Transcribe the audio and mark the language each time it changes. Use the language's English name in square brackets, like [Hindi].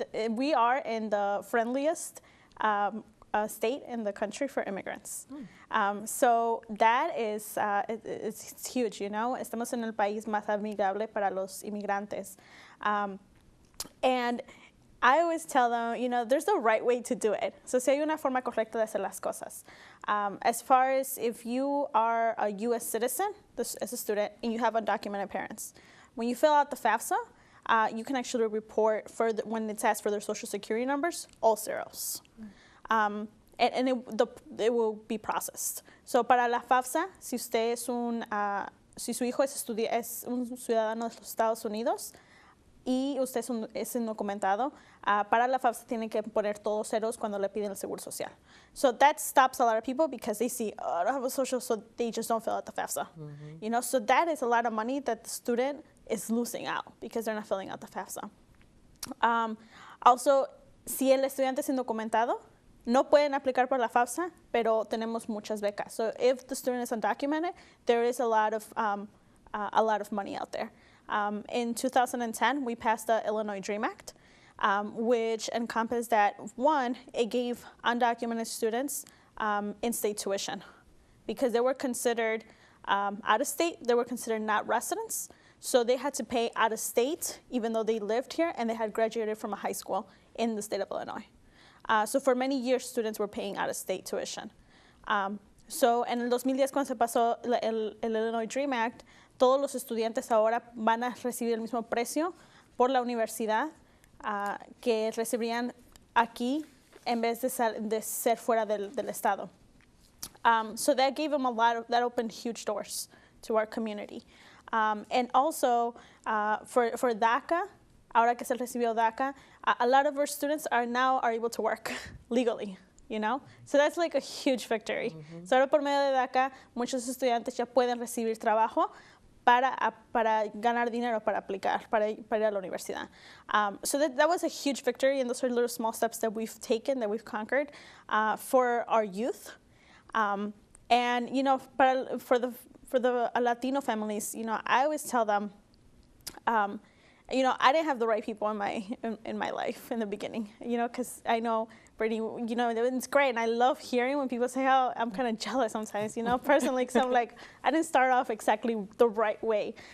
[English] We are in the friendliest state in the country for immigrants. So that is it's huge, you know. [Spanish] Estamos en el país más amigable para los inmigrantes. And [English] I always tell them, there's a right way to do it. [Spanish] So si hay una forma correcta de hacer las cosas. [English] As far as if you are a U.S. citizen, as a student, and you have undocumented parents, when you fill out the FAFSA, you can actually report when it's asked for their social security numbers, all zeros. And it will be processed. [Spanish] So para la FAFSA, si usted es si su hijo es un ciudadano de los Estados Unidos, y usted es indocumentado, para la FAFSA tienen que poner todos ceros cuando le piden el seguro social. [English] So that stops a lot of people because they see, oh, I don't have a social, so they just don't fill out the FAFSA. So that is a lot of money that the student is losing out because they're not filling out the FAFSA. [Spanish] Also, si el estudiante es indocumentado, no pueden aplicar por la FAFSA, pero tenemos muchas becas. [English] So if the student is undocumented, there is a lot of money out there. In 2010, we passed the Illinois DREAM Act, which encompassed that, one, it gave undocumented students in-state tuition because they were considered out of state, they were considered not residents, so they had to pay out of state even though they lived here and they had graduated from a high school in the state of Illinois. So for many years, students were paying out of state tuition. [Spanish] So en el 2010, cuando se pasó el Illinois DREAM Act, todos los estudiantes ahora van a recibir el mismo precio por la universidad que recibirían aquí en vez de ser fuera del estado. [English] So that gave them that opened huge doors to our community. And also for DACA, [Spanish] ahora que se recibió DACA, [English] a lot of our students are able to work legally. So that's like a huge victory. [Spanish] So ahora por medio de DACA, muchos estudiantes ya pueden recibir trabajo para ganar dinero para aplicar, para ir a la universidad. [English] So that was a huge victory, and those are little small steps that we've taken, that we've conquered for our youth. And for the Latino families, I always tell them, I didn't have the right people in my life in the beginning, because I know Brittany, it's great, and I love hearing when people say, oh, I'm kind of jealous sometimes, personally, because I'm like, I didn't start off exactly the right way.